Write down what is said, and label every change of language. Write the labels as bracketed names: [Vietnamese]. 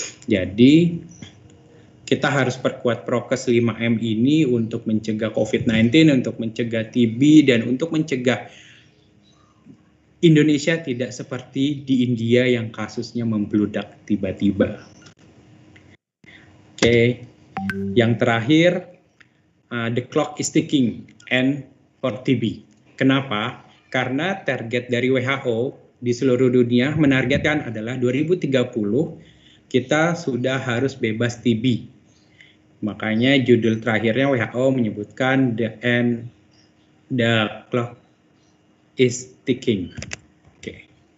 [Indonesian] Jadi kita harus perkuat prokes 5M ini untuk mencegah COVID-19, untuk mencegah TB, dan untuk mencegah Indonesia tidak seperti di India yang kasusnya membludak tiba-tiba. Oke. Yang terakhir, [English] the clock is ticking and for TB. [Indonesian] Kenapa? Karena target dari WHO di seluruh dunia menargetkan adalah 2030 kita sudah harus bebas TB. Makanya judul terakhirnya WHO menyebutkan [English] the clock is ticking. [Indonesian] Oke.